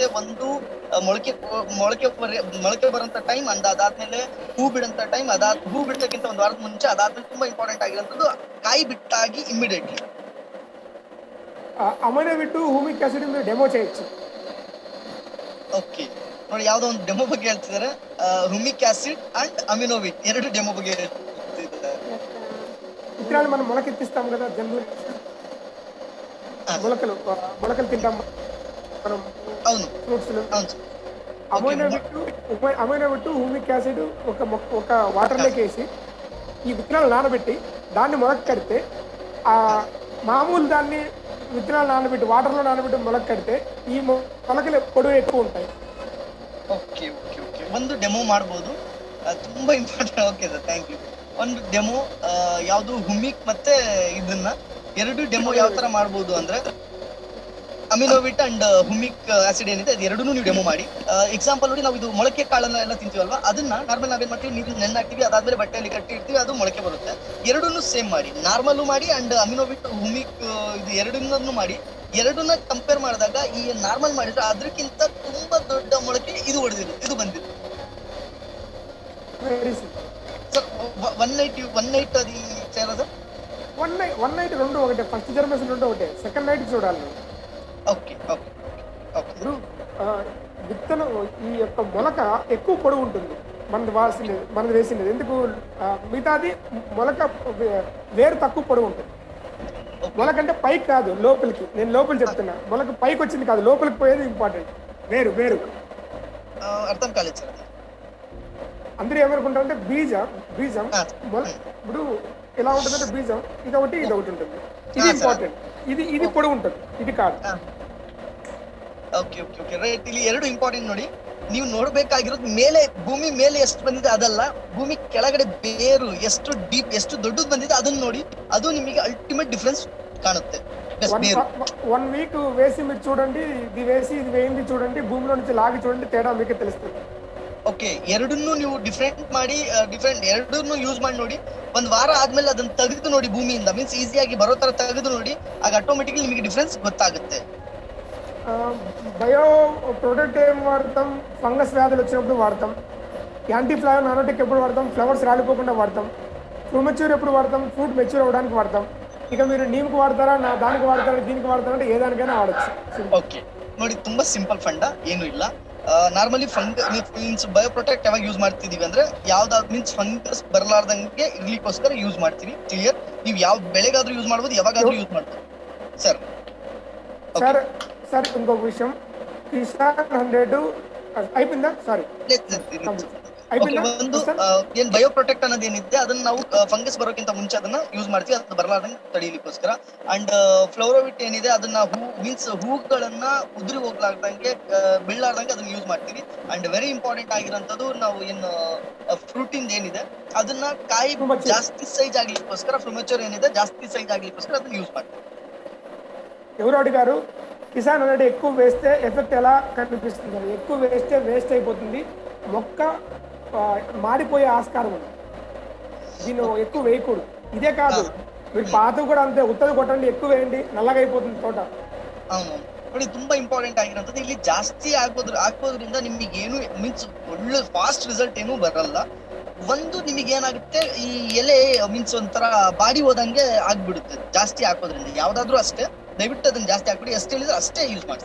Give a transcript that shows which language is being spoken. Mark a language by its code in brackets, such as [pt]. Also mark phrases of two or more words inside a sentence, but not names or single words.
[kn] ಒಂದು ಮೊಳಕೆ ಬರೋಂತ ಟೈಮ್, ಅದಾದ್ಮೇಲೆ ಹೂ ಬಿಡಂತ ಟೈಮ್, ಹೂ ಬಿಡೋಕ್ಕಿಂತ ಒಂದು ವಾರದ ಮುಂಚೆ, ಅದಾದ್ಮೇಲೆ ತುಂಬಾ ಇಂಪಾರ್ಟೆಂಟ್ ಆಗಿರೋದು ಕಾಯಿ ಬಿಟ್ಟಾಗಿ ಇಮಿಡಿಯೇಟ್ಲಿ. [te] ಅಮಿನೋವಿಟ್ ಹ್ಯೂಮಿಕ್ ಆಸಿಡ್ ಡೆಮೋ చేయొచ్చు. [kn] ಓಕೆ ನೋಡಿ, ಯಾವ್ದೋ ಒಂದು ಡೆಮೋ ಬಗ್ಗೆ ಹೇಳ್ತಿದ್ದಾರೆ. ಹ್ಯೂಮಿಕ್ ಆಸಿಡ್ ಅಂಡ್ ಅಮಿನೋವಿಟ್ 2 ಡೆಮೋ ಬಗ್ಗೆ ಹೇಳ್ತಿದ್ದಾರೆ. [te] విత్తనాలు మనం మొలకెత్తిస్తాం కదా, జంతువులు మొలకలు తింటాం మనం. అవును, ఫ్రూట్స్. అవును. అమైనోవిట్ హ్యూమిక్ యాసిడ్ ఒక వాటర్లోకి వేసి ఈ విత్తనాలు నానబెట్టి దాన్ని మొలక కడితే, ఆ మామూలు దాన్ని విత్తనాలు నానబెట్టి వాటర్లో నానబెట్టి మొలక కడితే ఈ మొలకలు పొడవు ఎక్కువ ఉంటాయి. [kn] ಓಕೆ, ಒಂದು ಡೆಮೋ ಮಾಡ್ಬೋದು, ತುಂಬಾ ಇಂಪಾರ್ಟೆಂಟ್. ಓಕೆ ಸರ್, [en] thank you. [kn] ಒಂದು ಡೆಮೋ ಯಾವುದು ಹುಮಿಕ್ ಮತ್ತೆ ಇದನ್ನ 2 ಡೆಮೋ ಯಾವ ತರ ಮಾಡ್ಬೋದು ಅಂದ್ರೆ ಅಮಿನೋವಿಟ್ ಅಂಡ್ ಹುಮಿಕ್ ಆಸಿಡ್ ಏನಿದೆ ಅದು 2 ನೀವು ಡೆಮೋ ಮಾಡಿ. ಎಕ್ಸಾಂಪಲ್ ನೋಡಿ, ನಾವು ಇದು ಮೊಳಕೆ ಕಾಳನ್ನ ಎಲ್ಲ ತಿಂತೀವಲ್ವಾ, ಅದನ್ನ ನಾರ್ಮಲ್ ನಾವೇನ್ ಮಾಡ್ತೀವಿ, ನೀರು ನೆನ್ನಾಕ್ತಿವಿ, ಅದಾದ್ಮೇಲೆ ಬಟ್ಟೆಯಲ್ಲಿ ಕಟ್ಟಿ ಇಡ್ತೀವಿ, ಅದು ಮೊಳಕೆ ಬರುತ್ತೆ. 2 ಸೇಮ್ ಮಾಡಿ, ನಾರ್ಮಲ್ ಮಾಡಿ ಅಂಡ್ ಅಮಿನೋವಿಟ್ ಹುಮಿಕ್ ಇದು 2 ಮಾಡಿ. 2ನ್ನ ಕಂಪೇರ್ ಮಾಡಿದಾಗ ಈ ನಾರ್ಮಲ್ ಮಾಡಿದ್ರೆ ಅದಕ್ಕಿಂತ ತುಂಬಾ ದೊಡ್ಡ ಮೊಳಕೆ ಇದು ಬಂದಿದೆ ಸರ್. [te] 1 ನೈಟ್ అది చేయాలా సార్? 1 నైట్ 2 ఒకటే, [en] first germination [te] 2 ఒకటే, [en] second night [te] చూడాలి. ఓకే. ఇప్పుడు విత్తనం ఈ యొక్క మొలక ఎక్కువ పొడవు ఉంటుంది మనది వేసింది. ఎందుకు, మిగతాది మొలక వేరు తక్కువ పొడవు ఉంటుంది. మొలకంటే పైకి కాదు, లోపలికి. నేను లోపలికి చెప్తున్నా, మొలక పైకి వచ్చింది కాదు, లోపలికి పోయేది ఇంపార్టెంట్. వేరు అర్థం కాలేదు సార్. అందరూ ఏమనుకుంటారంటే బీజం ఇప్పుడు ఎలా ఉంటుందంటే బీజం ఇది ఒకటి ఉంటుంది, ఇది ఇంపార్టెంట్, ఇది పొడవు ఉంటుంది, ఇది కాదు. [en] okay right. [kn] ಇಲ್ಲಿ 2 ಇಂಪಾರ್ಟೆಂಟ್ ನೋಡಿ. ನೀವು ನೋಡ್ಬೇಕಾಗಿರೋದು ಮೇಲೆ ಭೂಮಿ ಮೇಲೆ ಎಷ್ಟು ಬಂದಿದೆ ಅದಲ್ಲ, ಭೂಮಿ ಕೆಳಗಡೆ ಬೇರು ಎಷ್ಟು ಡೀಪ್ ಎಷ್ಟು ದೊಡ್ಡದು ಬಂದಿದೆ ಅದನ್ನ ನೋಡಿ. ಅದು ನಿಮಗೆ [en] ultimate difference [kn] ಕಾಣುತ್ತೆ. ಬೇರು [te] 1 వీక్ వేసి మీరు చూడండి, ఇది వేసి ఇది వేయింది చూడండి, భూమిలో నుంచి లాగి చూడండి, తేడా మీకే తెలుస్తుంది. [kn] ಓಕೆ, ಎರಡನ್ನೂ ನೀವು ಡಿಫ್ರೆಂಟ್ ಮಾಡಿ ಎರಡನ್ನೂ ಯೂಸ್ ಮಾಡಿ ನೋಡಿ. ಒಂದ್ ವಾರ ಆದ್ಮೇಲೆ ಅದನ್ನ ತೆಗೆದು ನೋಡಿ ಭೂಮಿಯಿಂದ, ಮೀನ್ಸ್ ಈಸಿಯಾಗಿ ಬರೋ ತರ ತೆಗೆದು ನೋಡಿ. ಆಗ ಆಟೋಮೆಟಿಕ್ಲಿ ನಿಮಗೆ ಡಿಫ್ರೆನ್ಸ್ ಗೊತ್ತಾಗುತ್ತೆ. [te] బయో ప్రొడక్ట్ ఏం వాడతాం? ఫంగస్ వ్యాధులు వచ్చినప్పుడు వాడతాం. యాంటీ ఫ్లవర్ నానోటిక్ ఎప్పుడు వాడతాం? ఫ్లవర్స్ రాలిపోకుండా వాడతాం. ఫ్రూమెచ్యూర్ ఎప్పుడు వాడతాం? [en] fruit mature [te] అవ్వడానికి వాడతాం. ఇక మీరు నీమ్కి వాడతారా, దానికి వాడతారా, దీనికి వాడతారా అంటే ఏ దానికైనా వాడచ్చు. [kn] ಓಕೆ ನೋಡಿ, ತುಂಬಾ ಸಿಂಪಲ್ ಫಂಡ, ಏನು ಇಲ್ಲ. ನಾರ್ಮಲಿ ಮೀನ್ಸ್ ಬಯೋ ಪ್ರೊಟೆಕ್ಟ್ ಯಾವಾಗ ಯೂಸ್ ಮಾಡ್ತಿದೀವಿ ಅಂದ್ರೆ ಯಾವ್ದಾದ್ರು ಮೀನ್ಸ್ ಫಂಗಸ್ ಬರಲಾರ್ದಂಗೆ ಇರ್ಲಿಕ್ಕೋಸ್ಕರ ಯೂಸ್ ಮಾಡ್ತೀವಿ. ಕ್ಲಿಯರ್? ನೀವು ಯಾವ ಬೆಳೆಗಾದ್ರೂ ಯೂಸ್ ಮಾಡ್ಬೋದು, ಯಾವಾಗಾದ್ರೂ ಯೂಸ್ ಮಾಡ್ಬೋದು. ಸರ್ [te] సార్ ఇంకొక విషయం, కిసాన్ 100 అయిపోయిందా? సారీ [kn] ಒಂದು ಏನ್ ಬಯೋ ಪ್ರೊಟೆಕ್ಟ್ ಅನ್ನೋದು ಏನಿದೆ ಅದನ್ನ ನಾವು ಫಂಗಸ್ ಬರೋಕ್ಕಿಂತ ಮುಂಚೆ ಅದನ್ನ ಯೂಸ್ ಮಾಡ್ತೀವಿ, ಅದು ಬರಲಾರ್ದಂಗೆ ತಡೀಲಿಕ್ಕೋಸ್ಕರ. ಅಂಡ್ ಫ್ಲೋರೋವಿಟ್ ಏನಿದೆ ಅದನ್ನ ಹೂಗಳನ್ನ ಉದುರಿ ಹೋಗ್ಲಾರ್ದಂಗೆ ಬೀಳಲಾರ್ದಂಗೆ ಅದನ್ನ ಯೂಸ್ ಮಾಡ್ತೀವಿ. [en] and very important [kn] ಆಗಿರೋಂಥದ್ದು, ನಾವು ಏನು ಫ್ರೂಟಿಂದ ಏನಿದೆ ಅದನ್ನ ಕಾಯಿ ಜಾಸ್ತಿ ಸೈಜ್ ಆಗ್ಲಿಕ್ಕೋಸ್ಕರ, ಫ್ರೂಮೆಚೂರ್ ಏನಿದೆ ಜಾಸ್ತಿ ಸೈಜ್ ಆಗ್ಲಿಕ್ಕೋಸ್ಕರ ಅದನ್ನ ಯೂಸ್ ಮಾಡ್ತೀವಿ. [te] ఎవరు అడిగారు కిసాన్ అనేది ఎక్కువ వేస్తే ఎఫెక్ట్ ఎలా కనిపిస్తుంది? ఎక్కువ వేస్తే వేస్ట్ అయిపోతుంది, మొక్క మాడిపోయే ఆస్కారం ఉంది. దీన్ని ఎక్కువ వేయకూడదు. ఇదే కాదు, మీరు పాత కూడా అంతే, ఉత్తది కొట్టండి, ఎక్కువ వేయండి, నల్లగా అయిపోతుంది తోట. [kn] అవును ನೋಡಿ, ತುಂಬಾ ಇಂಪಾರ್ಟೆಂಟ್ ಆಗಿರೋಂಥದ್ದು ಇಲ್ಲಿ ಜಾಸ್ತಿ ಹಾಕೋದ್ರಿಂದ ನಿಮಗೆ ಏನು ಮೀನ್ಸ್ ಒಳ್ಳೆ [en] fast result [kn] ಏನು ಬರಲ್ಲ. ಒಂದು ನಿಮಗೆ ಏನಾಗುತ್ತೆ, ಈ ಎಲೆ ಮೀನ್ಸ್ ಒಂಥರ ಬಾಡಿ ಹೋದಂಗೆ ಆಗ್ಬಿಡುತ್ತೆ ಜಾಸ್ತಿ ಹಾಕೋದ್ರಿಂದ. ಯಾವ್ದಾದ್ರು ಅಷ್ಟೇ, ದಯವಿಟ್ಟು ಅದನ್ನ ಜಾಸ್ತಿ ಹಾಕ್ಬಿಡಿ. ಎಷ್ಟು ಹೇಳಿದ್ರೆ ಅಷ್ಟೇ ಯೂಸ್ ಮಾಡಿ.